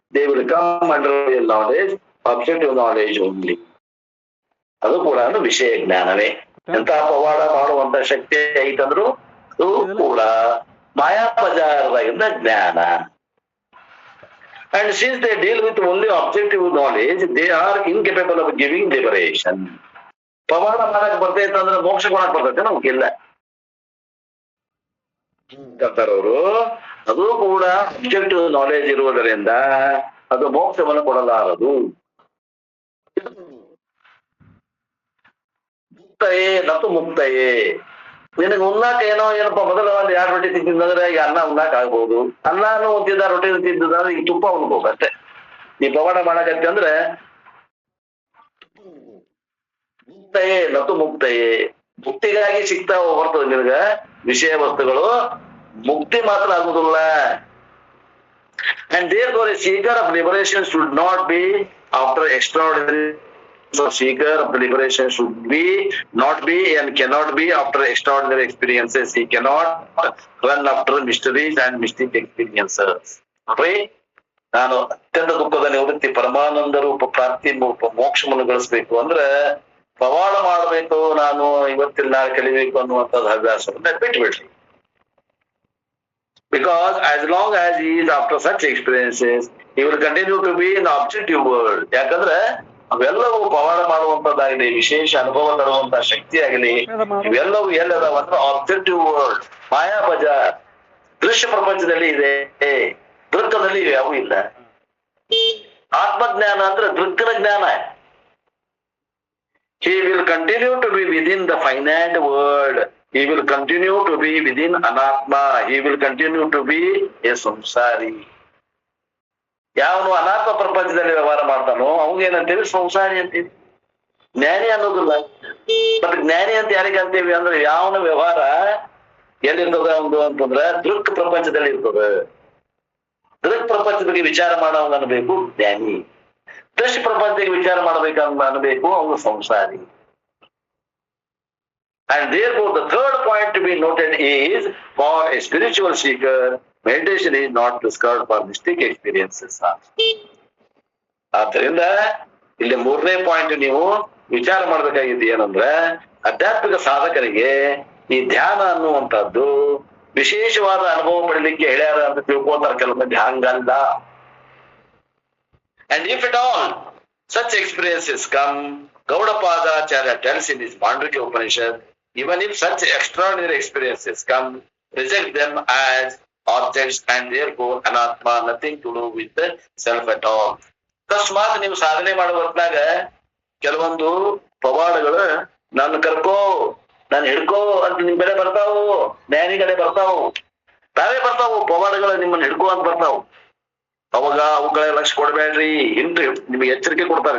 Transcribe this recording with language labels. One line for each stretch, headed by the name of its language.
English: They will come under real knowledge, objective knowledge only.
Kannada: ಅದು ಕೂಡ ವಿಷಯ ಜ್ಞಾನವೇ. ಎಂತ ಪವಾಡ ಮಾಡುವಂತ ಶಕ್ತಿ ಐತಂದ್ರು ಅದು ಕೂಡ ಮಾಯಾ ಬಜಾರದಾಗಿಂದ ಜ್ಞಾನ.
English: And since they deal with only objective knowledge, they are incapable of giving liberation.
Kannada: ಪವಾಡ ಮಾಡಕ್ ಬರ್ತೈತೆ ಅಂದ್ರೆ ಮೋಕ್ಷ ಕೊಡಕ್ ಬರ್ತೈತೆ ನಮ್ಗಿಲ್ಲ ಅವರು. ಅದು ಕೂಡ
English: objective knowledge
Kannada: ಇರುವುದರಿಂದ ಅದು ಮೋಕ್ಷವನ್ನು ಕೊಡಲಾರದು.
Sanskrit: ಮುಕ್ತಯೇ ನತು ಮುಕ್ತಯೇ.
Kannada: ನಿನಗೆ ಉಣ್ಣಾಕ ಏನಪ್ಪ ಮೊದಲ ಒಂದು 2 ರೊಟ್ಟಿ ತಿಂತಿದ್ರೆ ಈಗ ಅನ್ನ ಉಣ್ಣಾಕ ಆಗ್ಬಹುದು. ಅನ್ನನು ತಿಂದ ರೊಟ್ಟಿ ತಿಂತಿದ್ರೆ ಈಗ ತುಪ್ಪ ಉಣ್ಬೇಕು ಅಷ್ಟೇ. ಈ ಪವಾಡ ಮಾಡಕತ್ತಿ ಅಂದ್ರೆ
Sanskrit: ಮುಕ್ತಯೇ ನತು ಮುಕ್ತಯೇ.
Kannada: ಮುಕ್ತಿಗಾಗಿ ಸಿಗ್ತಾ ಬರ್ತದೆ ನಿನಗ ವಿಷಯ ವಸ್ತುಗಳು, ಮುಕ್ತಿ ಮಾತ್ರ ಆಗುದಿಲ್ಲ.
English: And therefore a seeker of liberation should not be after extraordinary. So seeker of liberation should not be and cannot be after extraordinary experiences. He cannot run after mysteries and mystic experiences.
Kannada: ನಾನು ಅತ್ಯಂತ ದುಃಖದ ನಿವೃತ್ತಿ ಪರಮಾನಂದ ರೂಪ ಪ್ರಾಪ್ತಿ ಮೋಕ್ಷವನ್ನು ಗಳಿಸ್ಬೇಕು ಅಂದ್ರೆ ಪವಾಡ ಮಾಡ್ಬೇಕು, ನಾನು ಇವತ್ತಿನ ನಾಳೆ ಕಲಿಬೇಕು ಅನ್ನುವಂಥದ್ದು ಹವ್ಯಾಸವನ್ನ ಬಿಟ್ಬಿಡ್ರಿ.
English: Because as long as he is after such experiences, he will continue to be in the objective world.
Kannada: ಯಾಕಂದ್ರೆ ಅವೆಲ್ಲವೂ ಪವಾಡ ಮಾಡುವಂತದ್ದಾಗಲಿ, ವಿಶೇಷ ಅನುಭವ ತರುವಂತ ಶಕ್ತಿ ಆಗಲಿ, ಇವೆಲ್ಲವೂ ಎಲ್ಲದಾವ ಅಂದ್ರೆ
English: objective world,
Kannada: ಮಾಯಾ ಬಜಾರ್, ದೃಶ್ಯ ಪ್ರಪಂಚದಲ್ಲಿ ಇದೆ. ದೃಕ್ಕದಲ್ಲಿ ಯಾವೂ ಇಲ್ಲ. ಆತ್ಮಜ್ಞಾನ ಅಂದ್ರೆ ದೃಕ್ಕನ ಜ್ಞಾನ.
English: He will continue to be within the finite world. He will continue to be within anatma. He will continue to be a samsari.
Kannada: ಯಾವನು ಅನಾತ್ಮ ಪ್ರಪಂಚದಲ್ಲಿ ವ್ಯವಹಾರ ಮಾಡ್ತಾನೋ ಅವಂಗೇನಂತೀವಿ? ಸಂಸಾರಿ ಅಂತೀವಿ. ಜ್ಞಾನಿ ಅನ್ನೋದಿಲ್ಲ. ಮತ್ತೆ ಜ್ಞಾನಿ ಅಂತ ಯಾರಿಗೆ ಅಂತೀವಿ ಅಂದ್ರೆ ಯಾವನ ವ್ಯವಹಾರ ಎಲ್ಲಿರ್ತದ ಒಂದು ಅಂತಂದ್ರೆ ದೃಕ್ ಪ್ರಪಂಚದಲ್ಲಿ ಇರ್ತದೆ. ದೃಕ್ ಪ್ರಪಂಚದ ಬಗ್ಗೆ ವಿಚಾರ ಮಾಡೋಂಗ ಅನ್ಬೇಕು ಜ್ಞಾನಿ. ದೃಶ್ಯ ಪ್ರಪಂಚಕ್ಕೆ ವಿಚಾರ ಮಾಡ್ಬೇಕಂತ ಅನ್ಬೇಕು ಅವನು ಸಂಸಾರಿ.
English: And therefore the third point to be noted is, for a spiritual seeker, meditation is not prescribed for mystic experiences.
Kannada: ಆದ್ದರಿಂದ ಇಲ್ಲಿ 3ನೇ ಪಾಯಿಂಟ್ ನೀವು ವಿಚಾರ ಮಾಡ್ಬೇಕಾಗಿದ್ದು ಏನಂದ್ರೆ, ಆಧ್ಯಾತ್ಮಿಕ ಸಾಧಕರಿಗೆ ಈ ಧ್ಯಾನ ಅನ್ನುವಂಥದ್ದು ವಿಶೇಷವಾದ ಅನುಭವ ಪಡಿಲಿಕ್ಕೆ ಹೇಳ್ಯಾರ ಅಂತ ತಿಳ್ಕೊತಾರ ಕೆಲವು ಮಂದಿ. ಹಂಗಲ್ಲ.
English: And if at all such experiences come, Gaudapadacharya tells in his Mandukya Upanishad, even if such extraordinary experiences come, reject them as objects and therefore anatma, nothing to do with the self at all.
Kannada: ಅಕಸ್ಮಾತ್ ನೀವು ಸಾಧನೆ ಮಾಡುವ ಹೊತ್ನಾಗ ಕೆಲವೊಂದು ಪವಾಡಗಳು ನನ್ನ ಕರ್ಕೋ, ನಾನು ಹಿಡ್ಕೋ ಅಂತ ನಿಮ್ ಬೆಲೆ ಬರ್ತಾವು, ಜ್ಞಾನಿಗಳೇ ಬರ್ತಾವು, ತಾವೇ ಬರ್ತಾವು ಪವಾಡಗಳು ನಿಮ್ಮನ್ನ ಹಿಡ್ಕೋ ಅಂತ ಬರ್ತಾವು. ಅವಾಗ ಅವುಗಳ ಲಕ್ಷ್ಯ ಕೊಡ್ಬೇಡ್ರಿ ಹಿಂದೆ ನಿಮಗೆ ಎಚ್ಚರಿಕೆ ಕೊಡ್ತಾರೆ.